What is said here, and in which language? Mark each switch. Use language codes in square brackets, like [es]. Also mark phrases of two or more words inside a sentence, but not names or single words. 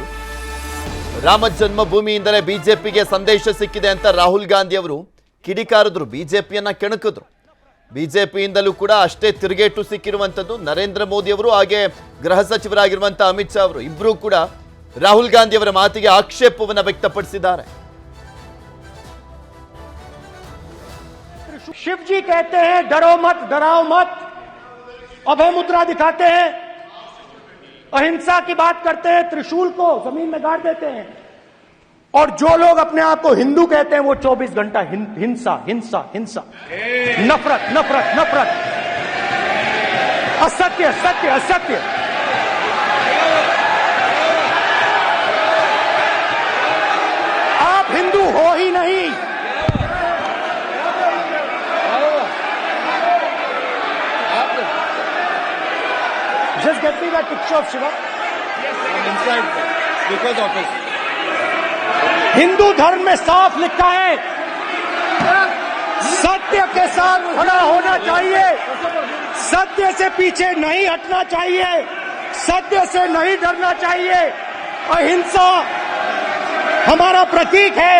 [kn] ರಾಮ ಜನ್ಮಭೂಮಿಯಿಂದಲೇ ಬಿಜೆಪಿಗೆ ಸಂದೇಶ ಸಿಕ್ಕಿದೆ ಅಂತ ರಾಹುಲ್ ಗಾಂಧಿ ಅವರು ಕಿಡಿಕಾರಿದ್ರು, ಬಿಜೆಪಿಯನ್ನ ಕೆಣಕಿದ್ರು. ಬಿಜೆಪಿಯಿಂದಲೂ ಕೂಡ ಅಷ್ಟೇ ತಿರುಗೇಟು ಸಿಕ್ಕಿರುವಂತದ್ದು. ನರೇಂದ್ರ ಮೋದಿ ಅವರು ಹಾಗೆ ಗೃಹ ಸಚಿವರಾಗಿರುವಂತಹ ಅಮಿತ್ ಶಾ ಅವರು ಇಬ್ಬರೂ ಕೂಡ ರಾಹುಲ್ ಗಾಂಧಿ ಅವರ ಮಾತಿಗೆ ಆಕ್ಷೇಪವನ್ನು ವ್ಯಕ್ತಪಡಿಸಿದ್ದಾರೆ. [hi] शिव जी कहते हैं डरो मत, डराओ मत, अभय मुद्रा दिखाते हैं, अहिंसा की बात करते हैं, त्रिशूल को जमीन में गाड़ देते हैं, और जो लोग अपने आप को हिंदू कहते हैं वो 24 घंटा हिंसा हिंसा हिंसा, नफरत नफरत नफरत, असत्य सत्य असत्य। आप हिंदू हो ही नहीं। [en] Just get me that picture of Shiva. Yes, inside because of it. [hi] हिंदू धर्म में साफ लिखा है, सत्य के साथ खड़ा होना चाहिए, सत्य से पीछे नहीं हटना चाहिए, सत्य से नहीं डरना चाहिए। अहिंसा हमारा प्रतीक है।